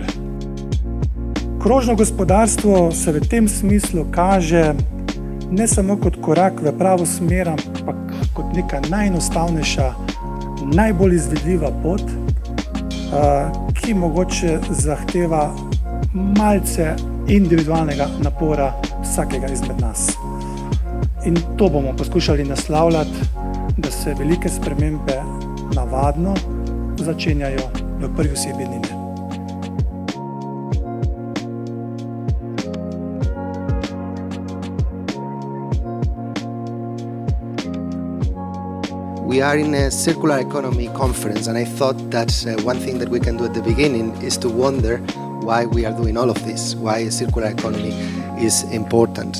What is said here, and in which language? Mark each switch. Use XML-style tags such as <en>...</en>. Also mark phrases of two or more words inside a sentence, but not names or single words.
<sl>Krožno gospodarstvo se v tem smislu kaže ne samo kot korak v pravo smer, ampak kot neka najenostavnejša, najbolj izvedljiva pot, ki mogoče zahteva malce individualnega napora vsakega izmed nas. In to bomo poskušali naslavljati, da se velike spremembe navadno začenjajo v prvi osebi ednine.</sl> <en>We are in a circular economy conference, and I thought that one thing that we can do at the beginning is to wonder why we are doing all of this, why a circular economy is important.</en>